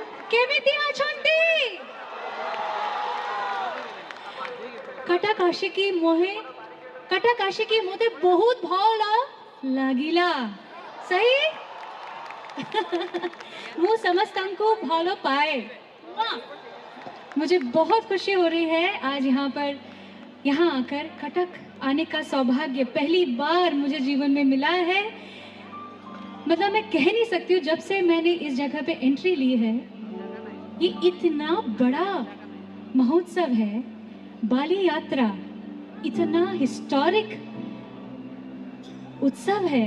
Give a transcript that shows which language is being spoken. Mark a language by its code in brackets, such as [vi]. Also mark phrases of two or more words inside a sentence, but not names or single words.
[or] କେମିତି ଅଛନ୍ତି? କଟକ ଆସିକି ମୋତେ ବହୁତ ଭଲ ଲାଗିଲା। सही? ମୁଁ ସମସ୍ତଙ୍କୁ ଭଲ पाए। [hi] मुझे बहुत खुशी हो रही है आज यहाँ आकर कटक आने का सौभाग्य पहली बार मुझे जीवन में मिला है। मतलब मैं कह नहीं सकती हूँ, जब से मैंने इस जगह पे एंट्री ली है, ये इतना बड़ा महोत्सव है, बाली यात्रा इतना हिस्टोरिक उत्सव है।